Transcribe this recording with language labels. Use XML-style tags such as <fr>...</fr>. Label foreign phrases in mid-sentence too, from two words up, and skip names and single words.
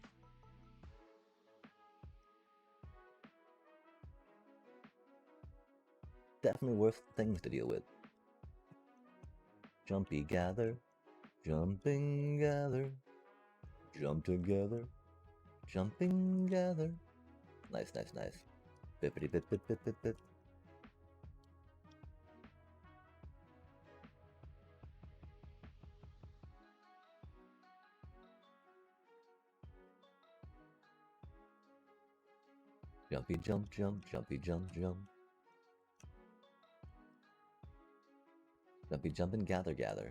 <en>Definitely worse things to deal with. Jumpy gather, jumping gather, jump together, jumping gather. Nice, nice, nice. Bippity bip bip bip bip bip. Jumpy jump jump, jumpy jump jump. Jumpy jump and gather gather.</en>